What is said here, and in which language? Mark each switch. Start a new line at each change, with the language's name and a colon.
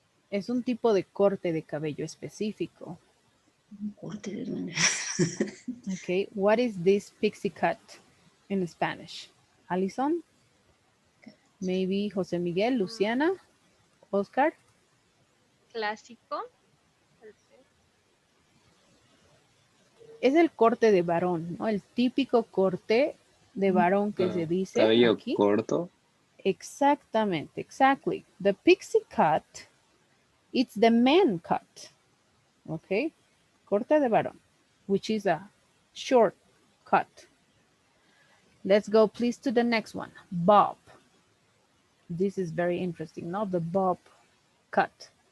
Spanish: Es un tipo de corte de cabello específico. Corte de duende.
English: Okay, what is this pixie cut in Spanish? Alison? Maybe Jose Miguel, Luciana, Oscar?
Spanish: Clásico. Tal vez. Es el corte de varón, ¿no? El típico corte de varón que se dice Cabello aquí. corto. Exactamente,
English: exactly. The pixie cut, it's the man cut, okay?
Spanish: Corte de varón,
English: which is a short cut. Let's go please to the next one, bob. This is very interesting, not the bob cut.